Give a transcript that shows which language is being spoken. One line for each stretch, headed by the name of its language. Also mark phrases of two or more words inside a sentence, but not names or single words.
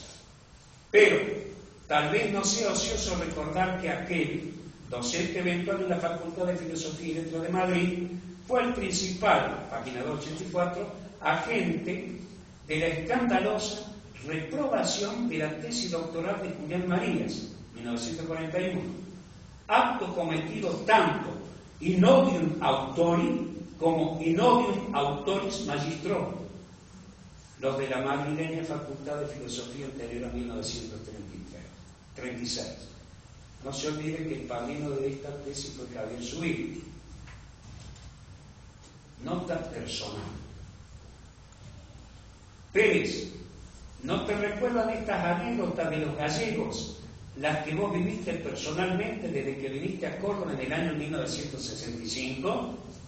Spanish: Pero tal vez no sea ocioso recordar que aquel docente eventual en la Facultad de Filosofía y Letras de Madrid fue el principal, página 284, agente de la escandalosa reprobación de la tesis doctoral de Julián Marías, 1941, acto cometido tanto
Latin: in odium autori
Spanish: como
Latin: in odium autoris magistro,
Spanish: los de la madrileña Facultad de Filosofía anterior a 1936. No se olvide que el padrino de esta tesis fue Javier Suil. Nota personal. Pérez, ¿no te recuerdan estas anécdotas de los gallegos, las que vos viviste personalmente desde que viniste a Córdoba en el año 1965?